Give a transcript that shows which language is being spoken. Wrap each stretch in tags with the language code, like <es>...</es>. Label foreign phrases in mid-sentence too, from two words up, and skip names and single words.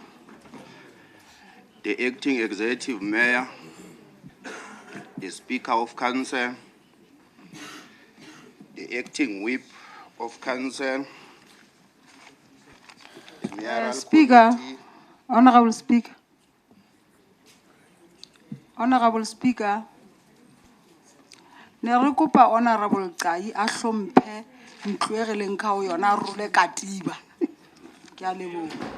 <en>the Acting Executive Mayor, the Speaker of Council, the Acting Whip of Council, the Mayoral Speaker, Committee. Honorable Speaker, Honorable Speaker,</en> <st>ne re kopa Honorable Qai a hlomphe ntlo e re leng ka ho yona a role katiba. Ke a leboha.</st>